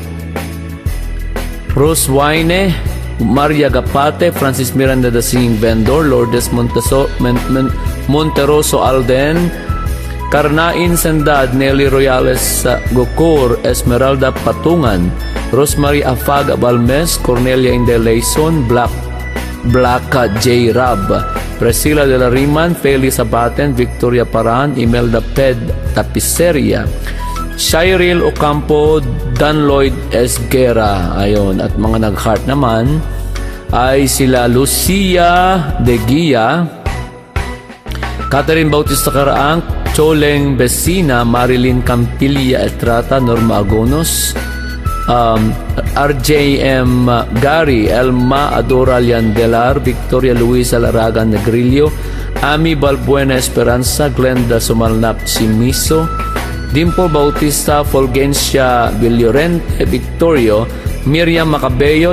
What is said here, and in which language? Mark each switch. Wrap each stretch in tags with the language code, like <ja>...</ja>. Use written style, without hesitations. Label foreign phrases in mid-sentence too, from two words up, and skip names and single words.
<tl>Rose Waine, Maria Gapate, Francis Miranda the Singing Vendor, Lourdes Monteroso Alden, Karnain Sandad, Nelly Royales Gocor, Esmeralda Patungan, Rosemary Afaga Balmes, Cornelia Indeleison, Blacka J. Rab, Priscilla de la Riman, Feli Sabaten, Victoria Paran, Imelda Ped Tapiceria, Shiril Ocampo, Dan Lloyd Esguera, ayon, at mga nag-heart naman ay sila Lucia de Guia, Catherine Bautista Caraang, Choleng Besina, Marilyn Campilla Etrata, Norma Agonos, RJM Gary, Elma Adora Liandelar, Victoria Luisa Laragan Negrillo, Ami Balbuena Esperanza, Glenda Sumalnap Simiso, Dimple Bautista, Fulgencia Villorente, Victorio, Miriam Macabeo,</tl>